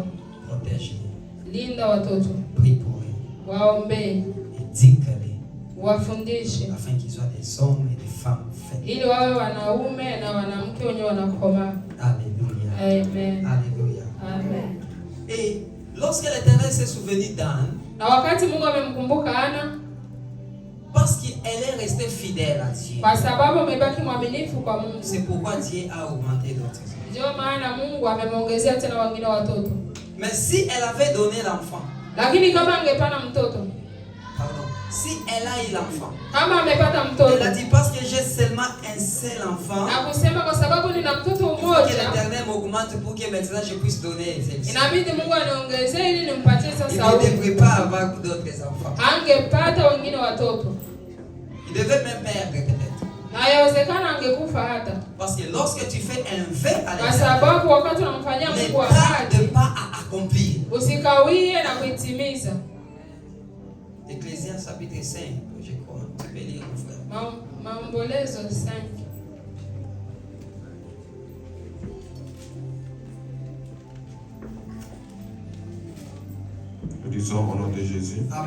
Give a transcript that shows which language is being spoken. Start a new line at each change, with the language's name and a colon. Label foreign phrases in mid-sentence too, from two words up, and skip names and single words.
French: Protège-les.
Swahili: Linda watoto.
French: Prie pour eux.
Swahili: Waombee,
French: Éduque-les.
Swahili: wafundishe
French: Afin qu'ils soient des hommes et des femmes faits.
Swahili: ili wawe wanaume na wanamke wenye wanakomaa.
French: Alléluia. Amen. Alléluia. Amen. Et lorsque l'Éternel s'est souvenu d'Anne,
Swahili: Na wakati Mungu amemkumbuka Ana,
French: parce qu'elle est restée fidèle à Dieu,
Swahili: kwa sababu amebaki mwaminifu kwa Mungu.
French: c'est pourquoi Dieu a augmenté d'autres hommes.
Swahili: Ndio maana Mungu amemwongezea tena wengine watoto.
French: Mais si elle avait donné l'enfant,
Swahili: Lakini kama angepana mtoto,
French: pardon, si elle a eu l'enfant,
Swahili: kama amepata
French: elle
Swahili: mtoto,
French: a dit parce que j'ai seulement un seul enfant,
Swahili: na kusema kwa sababu nina mtoto
French: il faut que
Swahili: mmoja,
French: l'Éternel m'augmente pour que maintenant je puisse donner celle-ci.
Swahili: inabidi Mungu aniongezee ili nimpatie
French: Il
Swahili: sasa
French: ne
Swahili: huyu.
French: devrait pas avoir d'autres enfants.
Swahili: Angepata wengine watoto.
French: Il devait même perdre peut-être.
Swahili: Na yawezekana angekufa hata.
French: Parce que lorsque tu fais un vœu à
Swahili: Kwa
French: l'Éternel,
Swahili: sababu wakati unamfanyia
French: ne
Swahili: Mungu
French: tarde
Swahili: ahadi,
French: pas à accomplir.
Swahili: usikawie na kuitimiza.
French: Ecclésiaste chapitre 5, je crois. Tu peux lire, mon frère.
Swahili: Maombolezo 5.
French: Nous disons au nom de Jésus.